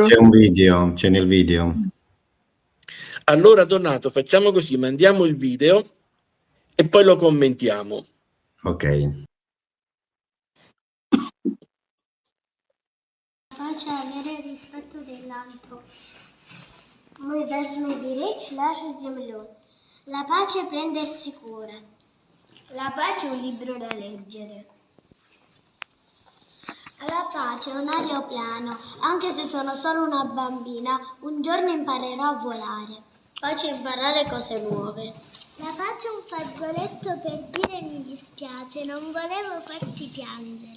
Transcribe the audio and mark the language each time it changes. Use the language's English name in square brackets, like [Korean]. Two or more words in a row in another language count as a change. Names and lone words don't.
[Italian] C'è un video, c'è nel video. Allora Donato, facciamo così, mandiamo il video e poi lo commentiamo. Ok. Pace avere rispetto dell'altro. [Russian] Мы должны беречь нашу землю. [Italian] La pace è prendersi cura. La pace è un libro da leggere. La pace è un aeroplano. Anche se sono solo una bambina, un giorno imparerò a volare. Pace è imparare cose nuove. La pace è un fazzoletto per dire mi dispiace, non volevo farti piangere.